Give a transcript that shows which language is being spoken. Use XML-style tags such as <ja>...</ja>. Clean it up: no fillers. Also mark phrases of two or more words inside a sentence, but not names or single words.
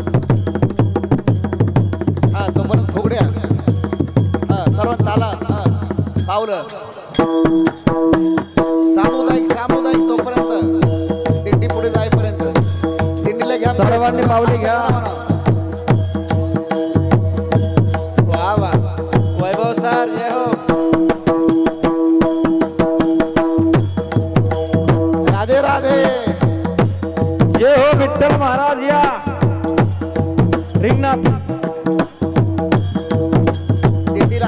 <mr>हा तोपर्यंत फुगड्या हा सर्व ताला हा पावलं सामुदायिक सामुदायिक तोपर्यंत दिंडी पुढे जाईपर्यंत दिंडीला घ्या सर्वांनी पावली घ्या वा वा वैभव सर जय हो राधे राधे जय हो विठ्ठल महाराज या रिंगणात दिंडीला</mr>